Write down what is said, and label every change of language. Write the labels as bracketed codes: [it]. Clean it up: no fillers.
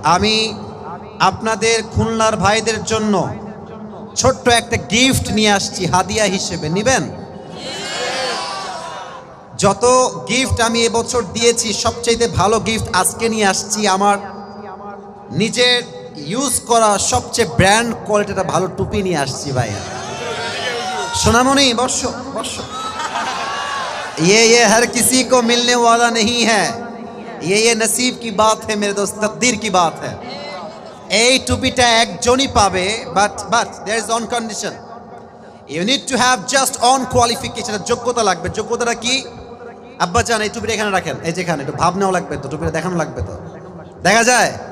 [bn] আমি আপনাদের খুলনার ভাইদের জন্য ছোট্ট একটা গিফট নিয়ে আসছি হাদিয়া হিসেবে, নিবেন? যত গিফট আমি এবছর দিয়েছি সবচেয়ে ভালো গিফট আজকে নিয়ে আসছি। আমার নিজের ইউজ করা সবচেয়ে ব্র্যান্ড কোয়ালিটিটা ভালো টুপি নিয়ে আসছি ভাইয়া। [hi] সোনামণি বর্ষ বর্ষ, ये हर किसी को मिलने वाला नहीं है, ये नसीब की बात है मेरे दोस्त, तकदीर की बात है। [bn] এই টুপিটা একজনই পাবে, [en] But there is one condition. You need to have just one qualification, [bn] যোগ্যতা লাগবে। যোগ্যতাটা কি? আব্বা জান এই টুপিটা এখানে রাখেন, এই যেখানে একটু ভাবনাও লাগবে তো, টুপিটা দেখানো লাগবে তো। দেখা যায়?